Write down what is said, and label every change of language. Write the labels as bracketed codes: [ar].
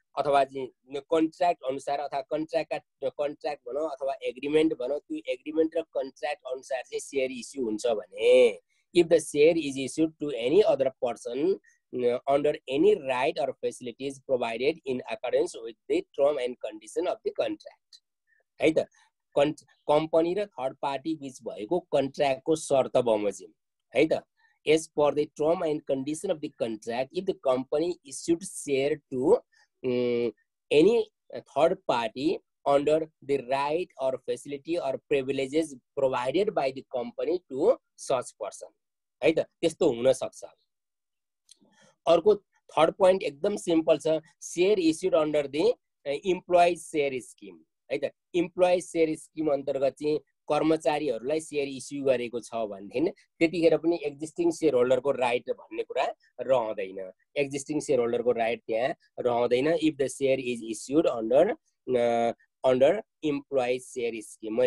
[ne] अथवा चाहिँ कन्ट्र्याक्ट अनुसार अथवा कन्ट्र्याक्ट भनौँ अथवा एग्रिमेन्ट भनौँ, त्यो एग्रिमेन्ट र कन्ट्र्याक्ट अनुसार चाहिँ सेयर इस्यु हुन्छ भने [en] If the share is issued to any other person under any right or facilities provided in accordance with the term and condition of the contract. [ne] है त कम्पनी र थर्ड पार्टी बीच भएको कन्ट्र्याक्टको शर्त बमोजिम है [en] त as per the term and condition of the contract if the company issued share to any third party under the right or facility or privileges provided by the company to such person [ne] है त त्यस्तो हुन सक्छ। अर्को third point एकदम simple छ, [en] share issued under the employees share scheme [ne] है त। इम्प्लोइज शेयर स्किम अन्तर्गत चाहिँ कर्मचारीहरूलाई शेयर इस्यु गरेको छ भनेदेखि त्यतिखेर पनि एक्जिस्टिङ शेयर होल्डरको राइट भन्ने कुरा रहँदैन। एक्जिस्टिङ शेयर होल्डरको राइट त्यहाँ रहँदैन [en] If the share is issued under employees share scheme.